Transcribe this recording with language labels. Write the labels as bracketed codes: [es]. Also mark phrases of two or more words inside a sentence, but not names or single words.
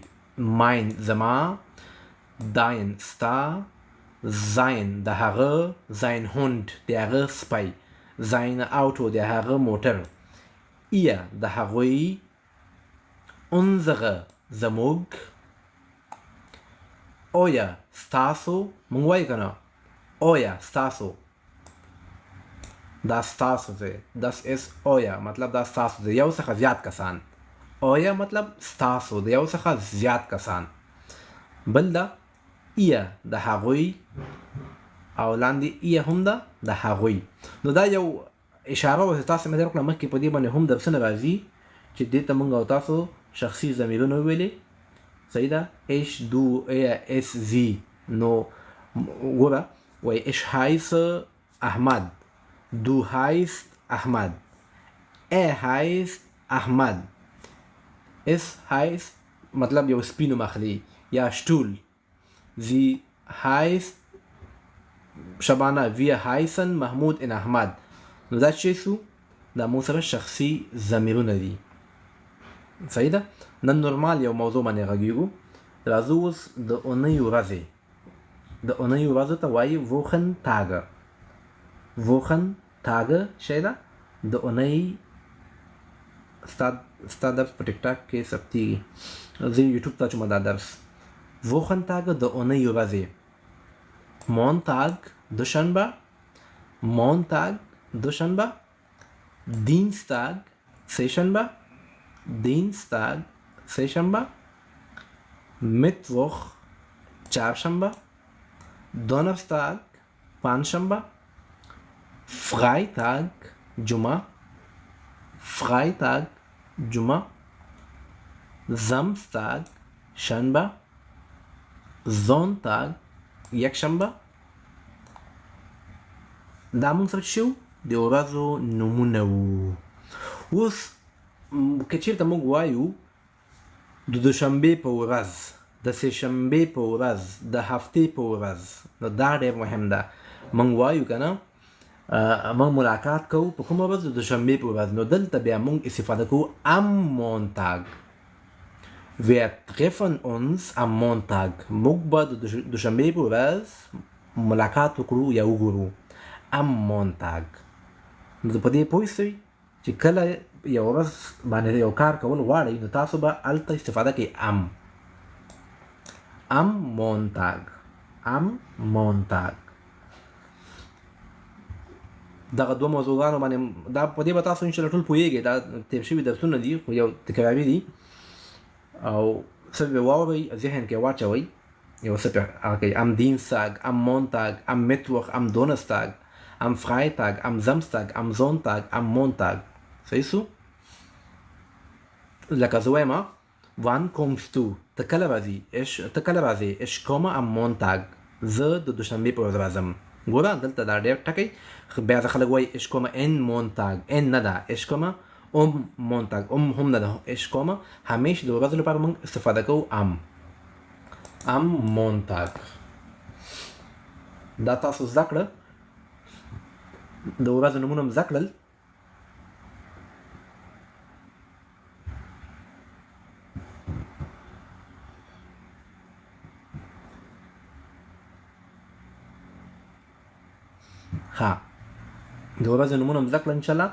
[ps] ماین زما، داین ستا، زاین د هغه، [de] sein Hund [ps] د هغه سپی، [de] sein Auto [ps] د هغه موټر، د هغوی، unsere زموږ، اویا ستاسو. مونږ وایو که نه اویا ستاسو، دا ستاسو دی. [de] das ist [ps] اویا مطلب دا ستاسو دی، یو څخه زیات کسان. اویا مطلب ستاسو د یو څخه زیات کسان. بل ده د هغوی، او لاندې هم ده د هغوی. نو دا یو اشاره وه چې تاسو مې درکړه مخکې، په دې باندې هم درسونه راځي چې دې ته موږ او تاسو شخصي ضمیرونه وویلې. صحیح ده؟ [de] ich, du, es, sie. [ps] نو ګوره وایي [de] ich heiße [ps] احمد، [de] du heißt [ps] احمد، heißt احمد، [de] es heißt [ps] مطلب یو سپي نوم اخلي، یا شټول. [de] sie heißt شبانه، wir heißen محمود ان احمد. [ps] نو دا چې شو؟ دا مو سره شخصي ضمیرونه دي. صحیح ده؟ نن نورمال یو موضوع باندې غږیږو. راځو اوس د اونۍ ورځې. د اونۍ ورځو ته وایي [de] Wochen Tage. Wochen Tage [ps] شی ده د اونۍ. ستا درس په ټیک ټاک کې ثبتېږي، زه یوټیوب ته اچوم دا درس. [de] Wochen Tage [ps] د اونۍ ورځې. [de] Montag دوشنبه، Montag دوشنبه، Dienstag [ps] سهشنبه، Dienstag سهشنبه، Mittwoch چهارشنبه، Donnerstag پنجشنبه، Freitag جمعه، Freitag جمعه، Samstag شنبه، Sonntag یکشنبه. دا مونږ سره شو د ورځو نومونه وو. اوس که چېرته موږ وایو د دوشنبې په ورځ، د سهشنبې په ورځ، د هفتې په ورځ، نو دا ډېر مهم ده. موږ وایو که نه موږ ملاقات کوو په کومه ورځ؟ د دوشنبې په ورځ. نو دلته بیا موږ استفاده کوو [de] am Montag. Wir treffen uns am Montag. [ps] موږ به د دوشنبې په ورځ ملاقات وکړو یا وګورو. [de] am Montag. [ps] نو په دې پوه شئ چې کله یو ورځ باندې یو کار کول غواړئ نو تاسو به هلته استفاده کوئ [de] am Montag. am Montag. [ps] دغه دوه موضوعګانو باندې دا په دې به تاسو انشاءالله ټول پوهیږئ. دا تیر شوي درسونه دي خو یو تکراري دي او څه به واورئ ذهن کې واچوئ یو څه پرې هغه کوئ. [de] am Dienstag, am Montag, am Mittwoch, am Donnerstag, am Freitag, am Samstag, am Sonntag, am Montag. [ps] صحیح شو؟ لکه زه وایم [de] wann kommst du؟ [ps] ته کله راځې؟ [de] ich komme am Montag. [ps] زه د دوشنبې په ورځ راځم. ګوره دلته دا ډېر ټکی بیا ځکه خلک وایي [de] ich komme en Montag. [ps] en نه ده [de] ich komme Montag. [ps] هم نه ده [de] ich komme. [ps] همیشه د ورځو لپاره موږ استفاده کوو [de] am Montag. [ps] دا تاسو زده کړه د ورځو نومونه م زده کړل. ها د ورځو نومونه م زده کړل انشاءالله.